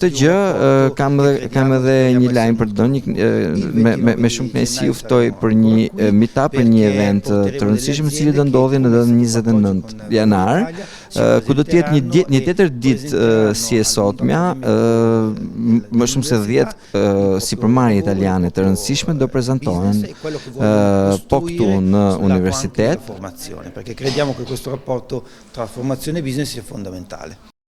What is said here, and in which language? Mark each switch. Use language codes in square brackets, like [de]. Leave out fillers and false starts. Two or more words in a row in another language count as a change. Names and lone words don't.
[sq] këtë gjë kam edhe një lajm për të dhënë, me shumë kënaqësi u ftoj për një meetup, për një event të rëndësishëm i cili do ndodhi në datën 29 janar, ku do të jetë një tjetër ditë si e sotmja, më shumë se 10 sipërmarrje italiane të rëndësishme do prezantohen po këtu në universitet. [it] Perché crediamo che questo rapporto tra formazione e business sia fondamentale.